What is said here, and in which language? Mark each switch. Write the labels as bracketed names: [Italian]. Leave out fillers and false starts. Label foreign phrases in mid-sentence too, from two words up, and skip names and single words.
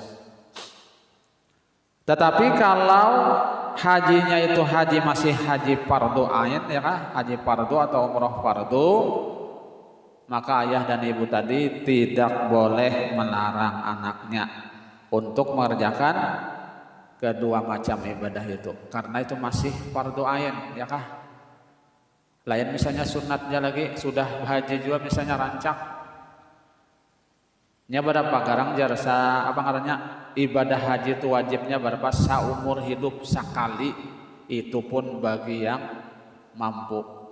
[Indonesian] Tetapi kalau hajinya itu masih haji fardu ain, ya kan? Haji fardu atau umrah fardu, maka ayah dan ibu tadi tidak boleh melarang anaknya untuk mengerjakan kedua macam ibadah itu, karena itu masih fardu ain, [Banjar] ya kah? Lain misalnya sunatnya lagi sudah haji juga misalnya rancak. Nya berapa garang jarsa apa ngarannya ibadah haji itu wajibnya berapa saumur hidup sekali, itu pun bagi yang mampu.